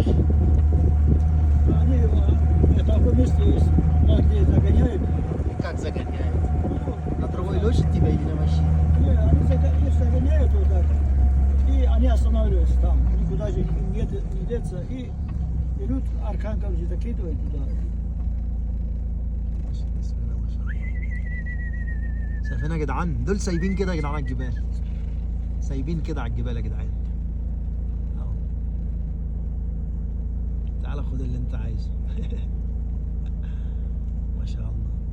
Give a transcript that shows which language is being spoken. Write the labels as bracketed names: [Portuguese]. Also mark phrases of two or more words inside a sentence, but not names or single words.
[Russian] Они в таком месте есть, где загоняют. Как загоняют? Ну, На другой лошадь тебя или на машине? не, они их загоняют вот так. И они останавливаются там. Никуда же не деться. И идут аркан, короче, закидывают туда. [Arabic] شايفين يا جدعان؟ دول سايبين كده يا جدعان على الجبال. سايبين كده على الجبال يا جدعان. اهو. تعال خد اللي انت عايزه. ما شاء الله.